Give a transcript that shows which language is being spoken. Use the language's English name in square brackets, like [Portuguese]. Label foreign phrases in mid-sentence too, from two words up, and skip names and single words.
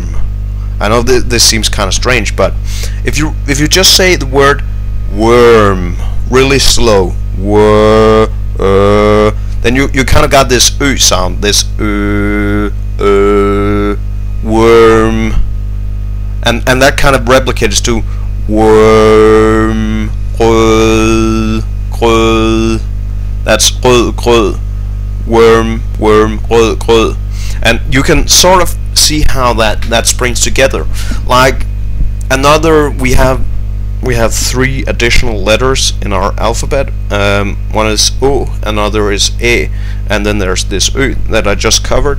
[English] I know this seems kind of strange, but if you just say the word worm really slow, then you kind of got this ø sound, this worm, and that kind of replicates to worm, [Danish] rød, grød. [English] That's [Danish] rød, grød, [English] worm, worm, [Danish] rød, grød. [English] And you can sort of see how that springs together. Like another, we have 3 additional letters in our alphabet. One is O, another is E, and then there's this Ö that I just covered.